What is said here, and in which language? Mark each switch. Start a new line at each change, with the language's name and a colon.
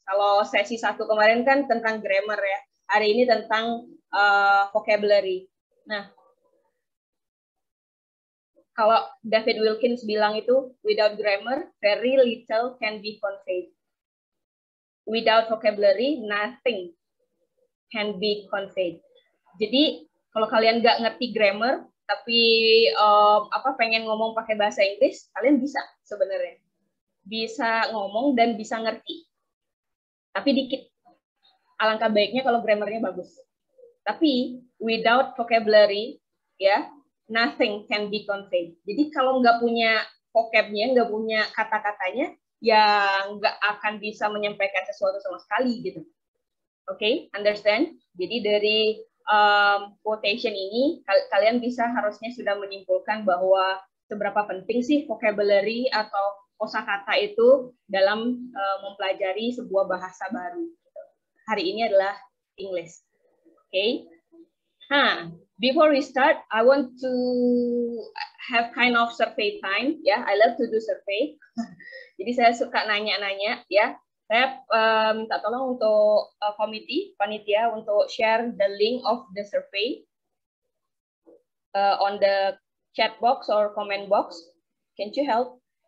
Indonesian: Kalau sesi 1 kemarin kan tentang grammar ya, hari ini tentang vocabulary. Nah, kalau David Wilkins bilang itu,
English: without grammar, very little can be conveyed. Without vocabulary, nothing can be conveyed.
Indonesian: Jadi kalau kalian nggak ngerti grammar, tapi pengen ngomong pakai bahasa Inggris, kalian bisa sebenarnya. Bisa ngomong dan bisa ngerti. Tapi dikit. Alangkah baiknya kalau grammarnya bagus.
English: Tapi without vocabulary, ya, nothing can be conveyed.
Indonesian: Jadi kalau nggak punya vocabnya, nggak punya kata-katanya, ya nggak akan bisa menyampaikan sesuatu sama sekali gitu. Oke, understand? Jadi dari quotation ini kalian bisa harusnya sudah menyimpulkan bahwa seberapa penting sih vocabulary atau kosakata itu dalam mempelajari sebuah bahasa baru. Hari ini adalah English.
English: Okay. Before we start, I want to have kind of survey time. Ya, I love to do survey.
Indonesian: Jadi saya suka nanya-nanya. Ya, saya minta tolong untuk panitia untuk
English: share the link of the survey on the chat box or comment box. Can you help?